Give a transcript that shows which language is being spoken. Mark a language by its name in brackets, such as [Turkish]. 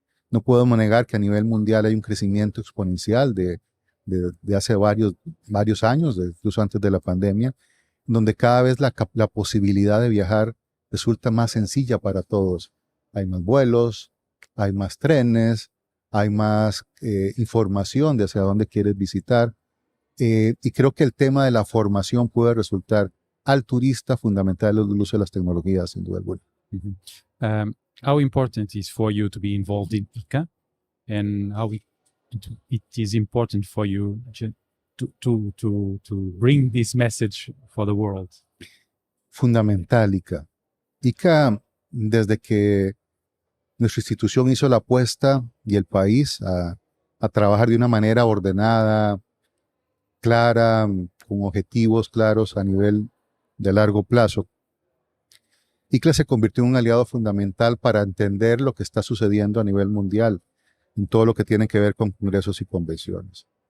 [Spanish] No podemos negar que a nivel mundial hay un crecimiento exponencial de hace varios años, incluso antes de la pandemia, donde cada vez la posibilidad de viajar resulta más sencilla para todos. Hay más vuelos, hay más trenes, hay más información de hacia dónde quieres visitar. Y creo que el tema de la formación puede resultar al turista fundamental el uso de las tecnologías, sin duda alguna. Mhm. [English] How important is for you to be involved in ICA, and how it is important for you to bring this message for the world? [Spanish] Fundamental, ICA. ICA, desde que nuestra institución hizo la apuesta y el país a trabajar de una manera ordenada, clara, con objetivos claros a nivel de largo plazo, ICLA se convirtió en un aliado fundamental para entender lo que está sucediendo a nivel mundial en todo lo que tiene que ver con congresos y convenciones.